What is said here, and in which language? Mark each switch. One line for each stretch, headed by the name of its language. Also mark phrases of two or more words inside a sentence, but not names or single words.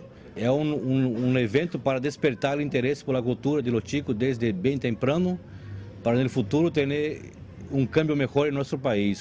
Portuguese: É um evento para despertar o interesse pela cultura
Spanish: de los chicos
Portuguese: desde bem temprano, para no futuro ter um câmbio melhor em nosso país.